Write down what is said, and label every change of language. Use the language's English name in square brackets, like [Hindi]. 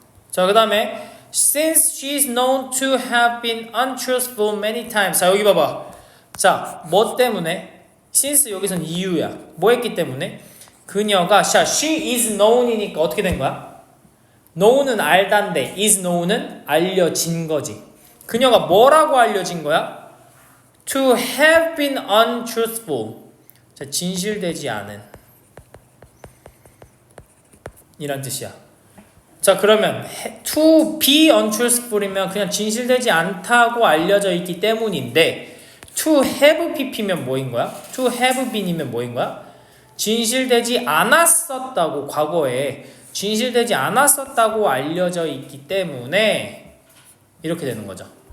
[Korean] 자, 그 다음에 [English] Since she is known to have been untruthful many times. [Korean] 자, 여기 봐봐. 자, 뭐 때문에? Since 여기선 이유야. 뭐 했기 때문에? 그녀가 [English] she is known [Korean] 이니까 어떻게 된 거야? know는 알단데 is know는 알려진 거지. 그녀가 뭐라고 알려진 거야? [English] To have been untruthful. [Korean] 자, 진실되지 않은 이란 뜻이야. 자, 그러면 [English] to be untruthful [Korean] 이면 그냥 진실되지 않다고 알려져 있기 때문인데 [English] to have pp [Korean] 면 뭐인 거야? [English] to have been [Korean] 이면 뭐인 거야? 진실되지 않았었다고, 과거에 진실되지 않았었다고 알려져 있기 때문에 이렇게 되는 거죠.